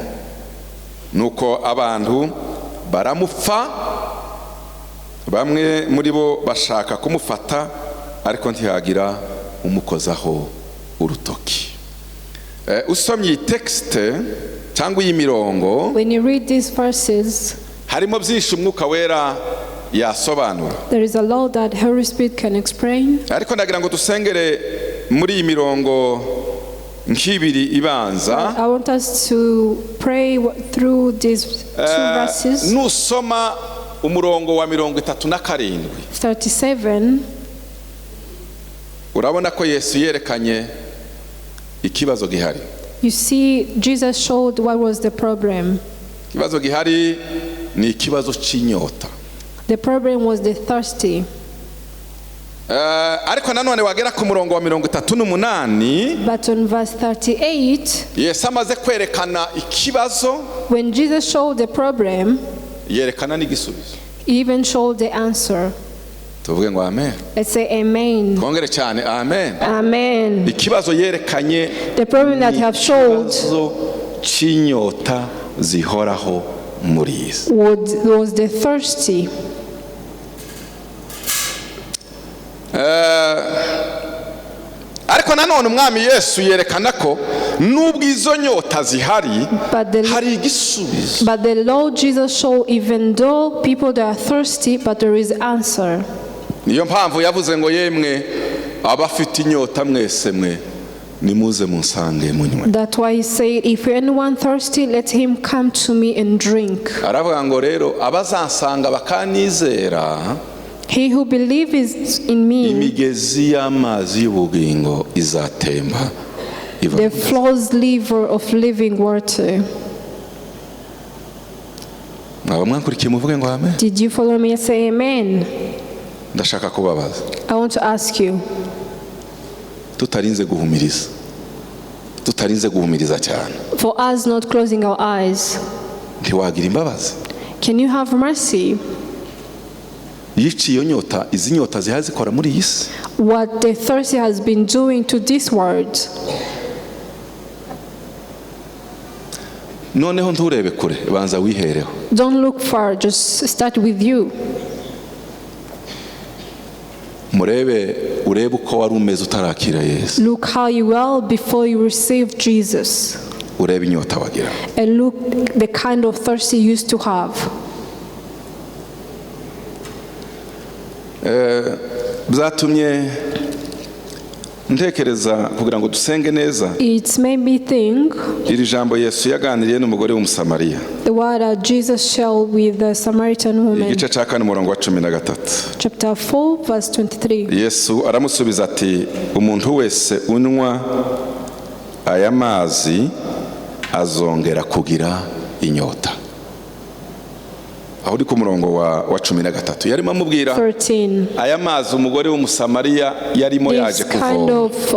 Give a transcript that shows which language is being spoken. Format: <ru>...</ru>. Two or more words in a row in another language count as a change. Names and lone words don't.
<rw>Nuko abantu baramupfa, bamwe muri bo bashaka kumufata ariko ntihagira umukozaho urutoki. Usomye texte cyangwa iyi mirongo,</rw> <en>when you read these verses,</en> <rw>harimo byinshi umwuka wera yasobanura.</rw> <en>There is a lot that Holy Spirit can explain.</en> <rw>Ariko ndagira ngo dusengere muri iyi mirongo nk'ibiri ibanza.</rw> <en>I want us to pray through these two verses.</en> <rw>Nusoma umurongo wa 37 urabona ko Yesu yerekanye ikibazo gihari.</rw> <en>You see, Jesus showed what was the problem.</en> <rw>Ikibazo gihari ni ikibazo cy'inyota.</rw> <en>The problem was the thirsty.</en> <rw>Ariko nanone wagera ku murongo wa 38,</rw> <en>but on verse 38,</en> <rw>Yesu amaze kwerekana ikibazo,</rw> <en>when Jesus showed the problem,</en> <rw>yerekana n'igisubizo.</rw> <en>He even showed the answer.</en> <rw>Tuvuge ngo amen.</rw> <en>Let's say amen.</en> <rw>Kongere cyane amen. Amen. Ikibazo yerekanye,</rw> <en>the problem that have showed</en> <rw>cy'inyota zihoraho muri isi</rw> <en>was the thirsty.</en> <rw>Ariko nanone umwami Yesu yerekana ko nubwo izo nyota zihari hari igisubizo.</rw> <en>But the Lord Jesus showed even though people they are thirsty, but there is answer.</en> <rw>Niyo mpamvu yavuze ngo yemwe abafite inyota mwese mwe nimuze munsange munywe.</rw> <en>That's why he said, if anyone thirsty, let him come to me and drink.</en> <rw>Aravuga ngo rero abazansanga bakanizera</rw> <en>He who believes in me,</en> <rw>imigezi y'amazi y'ubugingo izatemba</rw> <en>the flows liver of living water.</en> <rw>mwamwankurikiye muvuge ngo amen.</rw> <en>Did you follow me and say amen?</en> <rw>Ndashaka kubabaza.</rw> <en>I want to ask you.</en> <rw>Tutarinze guhumiriza cyane.</rw> <en>For us not closing our eyes.</en> <rw>Ntiwagira imbabazi.</rw> <en>Can you have mercy?</en> <rw>Yiciye nyota, izi nyota zihazikora muri iyi si.</rw> <en>What the thirsty has been doing to this world.</en> <rw>Noneho nturebe kure, banza wihereho.</rw> <en>Don't look far, just start with you.</en> <rw>Urebe uko wari umeze utarakira Yesu.</rw> <en>Look how you were before you received Jesus.</en> <rw>Urebe inyota wagira.</rw> <en>And look the kind of thirst you used to have.</en> <rw>Byatumye ntekereza kugira ngo dusenge neza.</rw> <en>It made me think.</en> <rw>Iri jambo Yesu yaganiriye n'umugore w'umusamariya.</rw> <en>The word that Jesus shared with the Samaritan woman.</en> <rw>Igice cya 4 umurongo wa 13.</rw> <en>Chapter 4 verse 23.</en> <rw>Yesu aramusubiza ati umuntu wese unywa aya mazi azongera kugira inyota. Aho uri ku murongo wa 13 yarimo amubwira aya mazi umugore w'umusamariya yarimo yaje kuvoma.</rw>